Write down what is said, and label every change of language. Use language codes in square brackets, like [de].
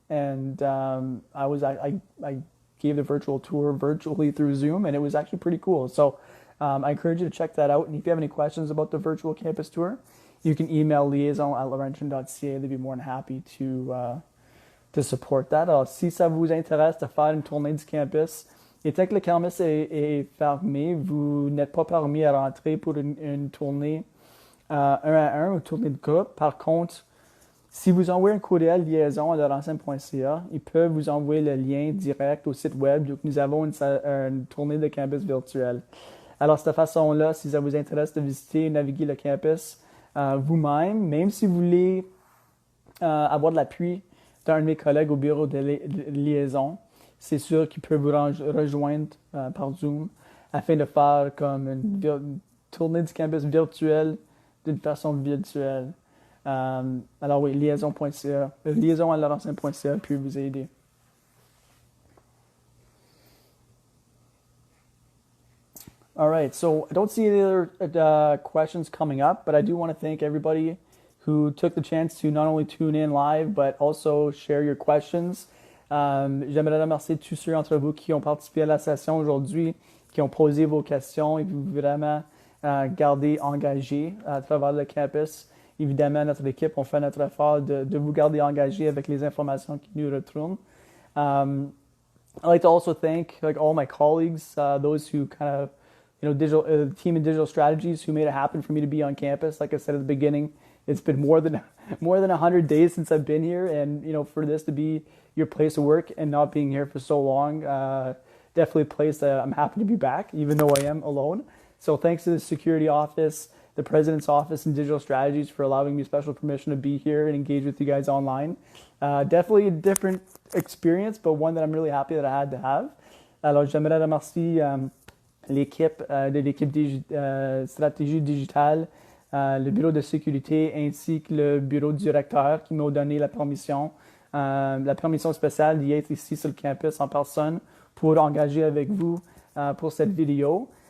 [en] And I gave the virtual tour virtually through Zoom, and it was actually pretty cool. So I encourage you to check that out. And if you have any questions about the virtual campus tour, you can email liaison@laurentian.ca. They'd be more than happy to support that. [fr] Alors, si ça vous intéresse de faire une tournée du campus, et tant que le campus est fermé, vous n'êtes pas permis à rentrer pour une tournée 1 à 1 ou tournée de groupe. Par contre, si vous envoyez un courriel liaison@laurentian.ca, ils peuvent vous envoyer le lien direct au site web. Donc, nous avons une tournée de campus virtuelle. Alors, de cette façon-là, si ça vous intéresse de visiter et naviguer le campus vous-même, même si vous voulez avoir de l'appui d'un de mes collègues au bureau de liaison, c'est sûr qu'il peut vous rejoindre par Zoom afin de faire comme une tournée du campus virtuelle d'une façon virtuelle. Alors oui, liaison@laurentian.ca peut vous aider. [en] All right, so I don't see any other questions coming up, but I do want to thank everybody who took the chance to not only tune in live, but also share your questions. [fr] J'aimerais remercier tous ceux d'entre vous qui ont participé à la session aujourd'hui, qui ont posé vos questions et vous vraiment garder engagés à travers le campus. Évidemment, notre équipe, on fait notre effort de vous garder engagés avec les informations qui nous retournent. [en] I'd like to also thank all my colleagues, those who kind of, digital team in digital strategies who made it happen for me to be on campus. Like I said at the beginning, it's been more than 100 days since I've been here, and for this to be your place of work and not being here for so long, definitely a place that I'm happy to be back, even though I am alone. So thanks to the security office, the president's office in digital strategies for allowing me special permission to be here and engage with you guys online. Definitely a different experience, but one that I'm really happy that I had to have. [fr] Alors, j'aimerais remercier l'équipe de l'équipe stratégie digitale, le bureau de sécurité ainsi que le bureau du directeur qui m'ont donné la permission spéciale d'y être ici sur le campus en personne pour engager avec vous pour cette vidéo.